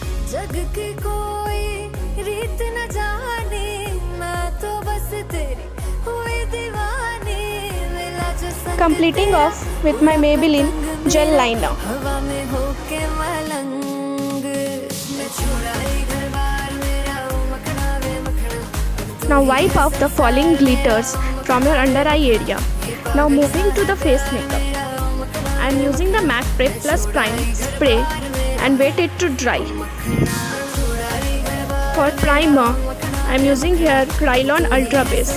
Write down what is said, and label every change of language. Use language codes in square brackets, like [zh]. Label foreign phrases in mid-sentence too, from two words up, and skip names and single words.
[hi] जग की कोई रीत न जाने, मैं तो बस तेरी हुई दीवानी, मिला जो संग [en] Completing off with my Maybelline gel liner. [hi] हवा में होके मलंग, मैं छुड़ाई घर बार मेरा मखना वे मखना। [en] Now wipe off the falling glitters from your under eye area. Now moving to the face makeup. I am using the MAC Prep Plus Prime spray and wait it to dry. For primer, I am using here Krylon Ultra Base.